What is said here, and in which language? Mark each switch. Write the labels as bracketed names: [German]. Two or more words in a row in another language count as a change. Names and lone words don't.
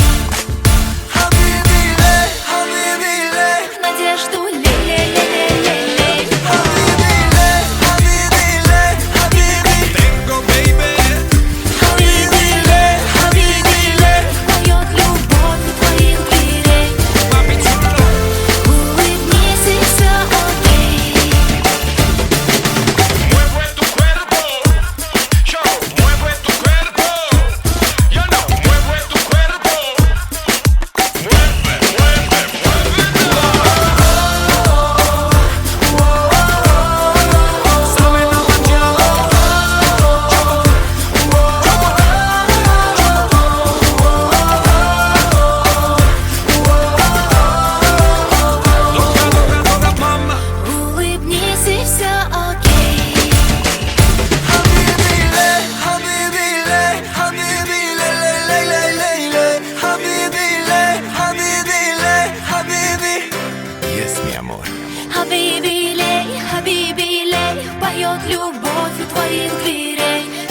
[Russian] Надежду ле-ле-ле-ле-ле-ле. [Spanish] Tengo, baby. [Russian] Хабиби, поет любовь у твоих дверей. [Spanish] Papi chulo. [Russian] Улыбнись и все окей. [Spanish] Mueve tu cuerpo, yo, mueve tu cuerpo, yo no, mueve tu cuerpo, mueve, mueve, muévelo. Sabe la mañana, [Russian] долга, долга, долга, мама. Улыбнись и все окей. [Spanish] Yes, mi amor. [Russian] Хабиби, поет любовь у твоих дверей.